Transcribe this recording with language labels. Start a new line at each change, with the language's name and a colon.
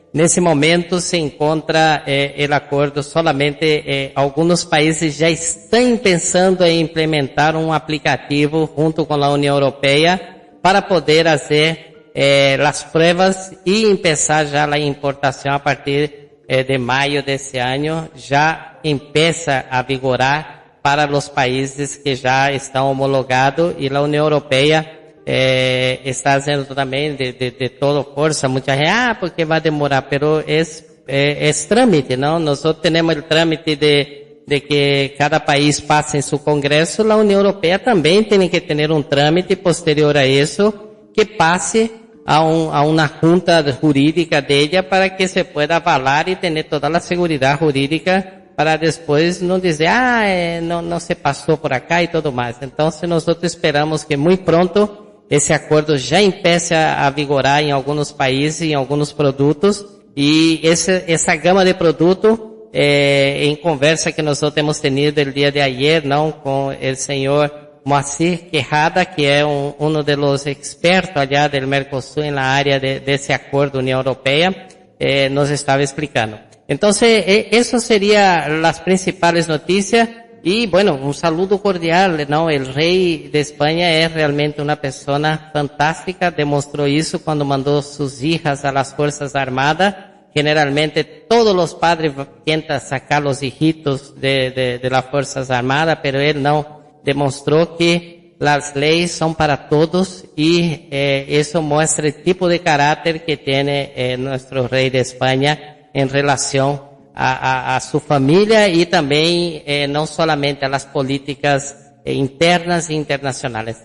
Portuguese: Nesse momento se encontra o acordo solamente, alguns países já estão pensando em implementar um aplicativo junto com a União Europeia para poder fazer as provas e começar já a importação a partir de maio desse ano, já começa a vigorar para os países que já estão homologados e a União Europeia está
Spanish: haciendo también de todo fuerza. Mucha gente, porque va a demorar, pero es trámite, ¿no? Nosotros tenemos el trámite de que cada país pase en su Congreso. La Unión Europea también tiene que tener un trámite posterior a eso, que pase a una junta jurídica de ella para que se pueda avalar y tener toda la seguridad jurídica para después no dizer, no se pasó por acá y todo más. Entonces nosotros esperamos que muy pronto
Portuguese: esse acordo já empiece a vigorar em alguns países, em alguns produtos, e essa gama de produtos, em conversa que nós temos
Spanish: tenido el dia de ayer,
Portuguese: não, com o senhor Moacir Quejada, que é um dos
Spanish: expertos allá del
Portuguese: Mercosur na área desse acordo União Europeia, nos estava explicando. Então, isso seria as principais notícias.
Spanish: Y bueno, un saludo cordial, ¿no? El rey de España es realmente una persona fantástica, demostró eso cuando mandó sus hijas a las Fuerzas Armadas. Generalmente todos los padres intentan sacar los hijitos de las Fuerzas Armadas, pero él no, demostró que las leyes son para todos y eso muestra el tipo de carácter que tiene nuestro rey de España en relación a su familia y también no solamente a las políticas internas e internacionales.